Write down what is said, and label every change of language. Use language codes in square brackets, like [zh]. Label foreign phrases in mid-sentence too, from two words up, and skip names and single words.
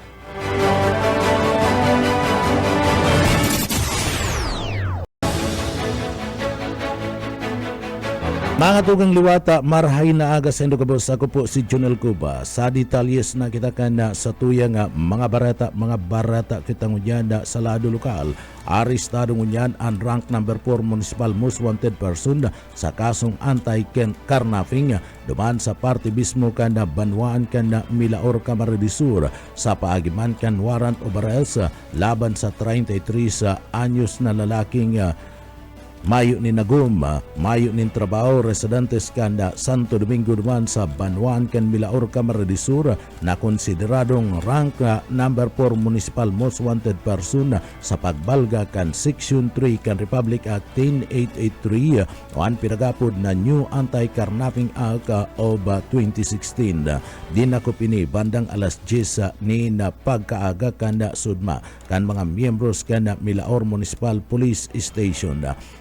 [bik] Mga tugang liwata, marhay na aga sa Indogabos. Ako po si Junel Cuba. Sa detalyes na kita ka na sa tuyang mga barata kita ngunyan sa lado lokal. Arestado ngunyan ang [en] rank number 4 municipal most wanted person [bik] sa kasong anti-carnapping duman sa parte mismo ka na Banwaan ka na Milaor Camarines Sur sa paagiman kan [en] warrant of arrest [bik] laban sa 33 anyos na lalaking mayo ni Nagum, mayo ni trabaho, residentes kanda Santo Domingo duman sa Banwaan kan Milaor Camarines Sur na konsideradong [en] rank number 4 municipal most wanted person [bik] sa pagbalga kan Section 3 kan Republic Act 10883 o ang pinagapod na New Anti-Carnapping Act of 2016. Dinakop ini bandang alas 10 ni na pagkaaga kanda sudma kan mga miyembros kanda Milaor Municipal Police Station.